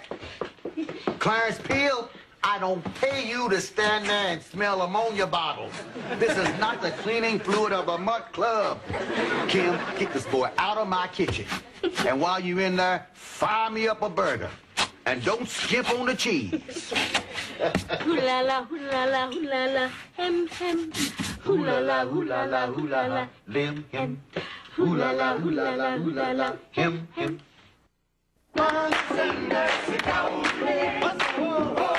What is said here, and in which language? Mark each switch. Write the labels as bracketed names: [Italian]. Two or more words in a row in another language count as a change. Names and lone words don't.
[English] Clarence Peel, I don't pay you to stand there and smell ammonia bottles. This is not the cleaning fluid of a mutt club. Kim, kick this boy out of my kitchen. And while you're in there, fire me up a burger. And don't skimp on the cheese. Hoo-la-la, hoo-la-la, hoo-la-la, hem, hem. Hoo-la-la, hoo-la-la, hoo-la-la, lim, him. hoo-la-la, hoo-la-la, hoo-la-la, Him, him. Once in Mexico,